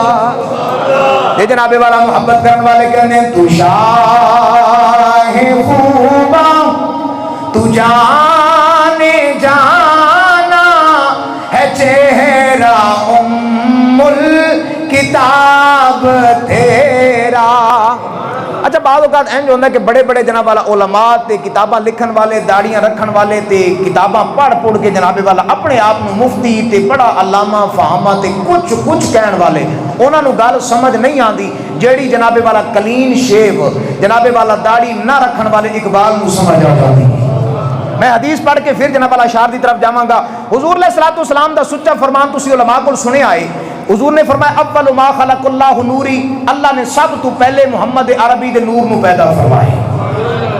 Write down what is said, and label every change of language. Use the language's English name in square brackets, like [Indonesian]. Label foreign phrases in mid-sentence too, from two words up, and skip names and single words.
[Urdu] یہ جناب والا محبت کرنے والے کہنے تو شاہ خوبا تو جانے جانا ہے چہرہ ام الکتاب تیرا۔ [Punjabi] اچھا بعض اوقات اینج ہوتا ہے کہ بڑے بڑے جناب والا علماء تے کتاباں لکھن والے داڑیاں رکھن والے تے کتاباں پڑھ کے جناب والا اپنے آپ مفتی تے بڑا علامہ فہامہ تے کچھ کہن والے انہاں نو گل سمجھ نہیں آندی جیڑی جناب والا کلین شیو جناب والا داڑھی نہ رکھن والے اقبال نو سمجھ آ جاتی۔ میں حدیث پڑھ کے پھر جناب والا اشار دی طرف جاواں گا۔ حضور [Arabic] علیہ الصلوۃ والسلام [Punjabi] دا سچا فرمان تسی علماء کو سنے آئے، حضور نے فرمایا [Arabic] اول ما خلق اللہ نوری، [Punjabi] اللہ نے سب تو پہلے محمد عربی دے نور نو پیدا فرمائے۔